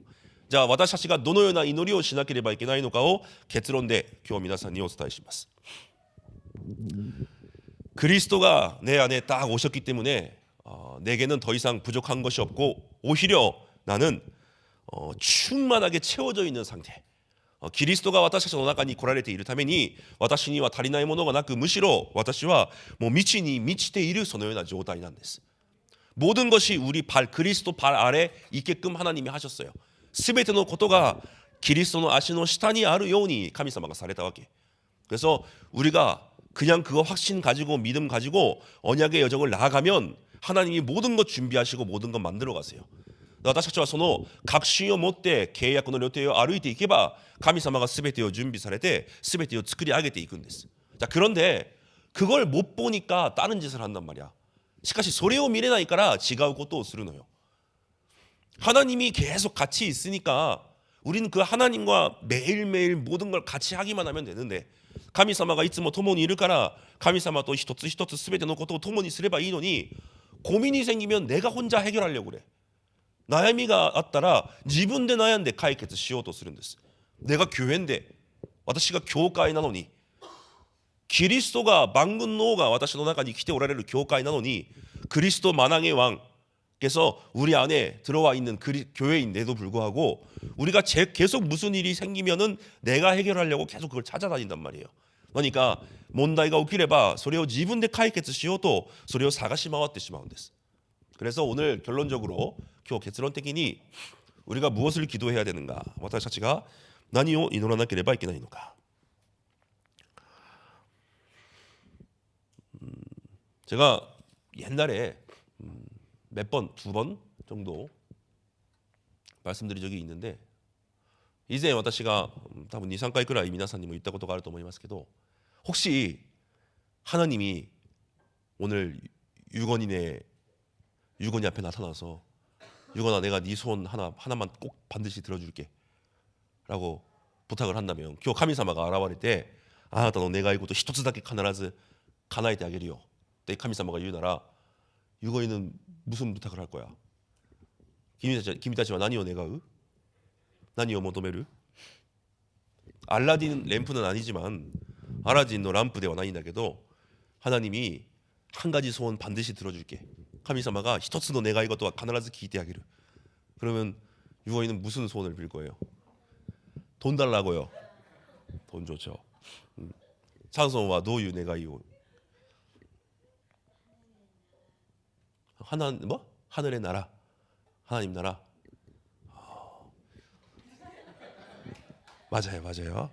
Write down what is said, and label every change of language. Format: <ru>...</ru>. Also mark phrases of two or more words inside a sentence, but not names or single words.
<ko>자,</ko> <ja>私たちがどのような祈りをしなければいけないのかを結論で今日皆さんにお伝えします.</ja> <ko>그리스도가 내 안에 딱 오셨기 때문에 내게는 더 이상 부족한 것이 없고 오히려 나는 충만하게 채워져 있는 상태.</ko> <ja>キリストが私たちの中に来られているために私には足りないものがなくむしろ私はもう満ちに満ちているそのような状態なんです.</ja> <ko>모든 것이 우리 그리스도 발 아래 있게끔 하나님이 하셨어요.</ko> <ja>全てのことがキリストの足の下にあるように神様がされたわけ.</ja> <ko>그래서 우리가 그냥 그거 확신 가지고 믿음 가지고 언약의 여정을 나아가면 하나님이 모든 것 준비하시고 모든 것 만들어 가세요.</ko> <ja>私たちはその確信を持って契約の予定を歩いていけば神様が全てを準備されて全てを作り上げていくんです.</ja> <ko>자, 그런데 그걸 못 보니까 다른 짓을 한단 말이야.</ko> <ja>しかしそれを見れないから違うことをするのよ.</ja> <ko>하나님이 계속 같이 있으니까 우리는 그 하나님과 매일매일 모든 걸 같이 하기만 하면 되는데</ko> <ja>神様がいつも共にいるから神様と一つ一つ全てのことを共にすればいいのに</ja> <ko>고민이 생기면 내가 혼자 해결하려고 그래.</ko> <ja>悩みがあったら自分で悩んで解決しようとするんです.</ja> <ko>내가 교회인데</ko> <ja>私が教会なのに</ja> <ko>그리스도가 만군노가</ko> <ja>私の中に来ておられる教会なのに</ja> <ko>그리스도 만왕의 왕께서 우리 안에 들어와 있는 교회인데도 불구하고 우리가 계속 무슨 일이 생기면은 내가 해결하려고 계속 그걸 찾아다닌단 말이에요.</ko> <ja>그러니까 問題が起きればそれを自分で解決しようとそれを探し回ってしまうんです.</ja> <ko>그래서 오늘 결론적으로</ko> <ja>今日結論的に</ja> <ko>우리가 무엇을 기도해야 되는가?</ko> <ja>私たちが何を祈らなければいけないのか?</ja> <ko>제가 옛날에 몇 번, 2번 정도 말씀드린 적이 있는데</ko> <ja>以前私が多分 2, 3回くらい皆さんにも言ったことがあると思いますけど</ja> <ko>혹시 하나님이 오늘 유건이 앞에 나타나서 유건아 내가 네 소원 하나만 꼭 반드시 들어줄게 라고 부탁을 한다면</ko> <ja>今日神様が現れてあなたの願い事一つだけ必ず叶えてあげるよって神様が言うなら</ja> <ko>유건이는 무슨 부탁을 할 거야?</ko> <ja>君たちは何を願う? 何を求める?</ja> <ko>알라딘 램프는 아니지만 알라딘의 램프</ko> <ja>ではないんだけど</ja> <ko>하나님이 한 가지 소원 반드시 들어줄게.</ko> <ja>神様が一つの願い事は必ず聞いてあげる.</ja> <ko>그러면 유건이는 무슨 소원을 빌 거예요? 돈 달라고요. 돈 좋죠. 찬송와 노유 내가 이오 하나 뭐 하늘의 나라 하나님 나라 맞아요.</ko>